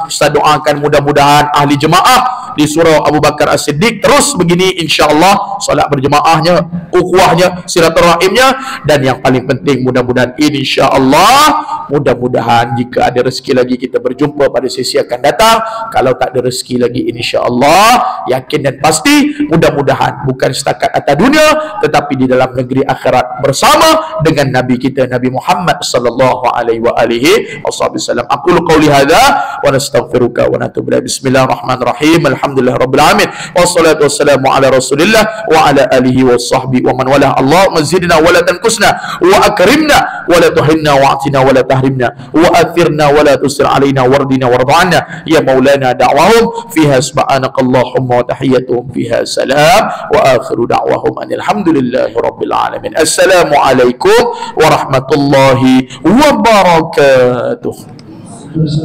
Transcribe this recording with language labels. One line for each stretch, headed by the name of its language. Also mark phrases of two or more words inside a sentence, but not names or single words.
Malay: Ustaz doakan mudah-mudahan ahli jemaah di surau Abu Bakar As-Siddiq terus begini insya-Allah, solat berjemaahnya, ukhuwahnya, silaturahimnya, dan yang paling penting mudah-mudahan insya-Allah, mudah-mudahan jika ada rezeki lagi kita berjumpa pada sesi akan datang. Kalau tak ada rezeki lagi insya-Allah, yakin dan pasti mudah-mudahan bukan setakat atas dunia tetapi di dalam negeri akhirat bersama dengan Nabi kita Nabi Muhammad
Arabic: صلى الله عليه وعلى آله وسلم. أقول قولي هذا ونستغفرك ونتوب إليك. بسم الله الرحمن الرحيم. الحمد لله رب العالمين. والصلاة والسلام على رسول الله وعلى آله وصحبه ومن والاه. اللهم زدنا ولا تنقصنا وأكرمنا ولا تهنا وأعطنا ولا تحرمنا وآثرنا ولا تؤثر علينا وارضنا وارضانا يا مولانا دعواهم فيها سبحانك اللهم وتحيتهم فيها سلام وآخر دعواهم الحمد لله رب العالمين. السلام عليكم ورحمة الله وبركاته.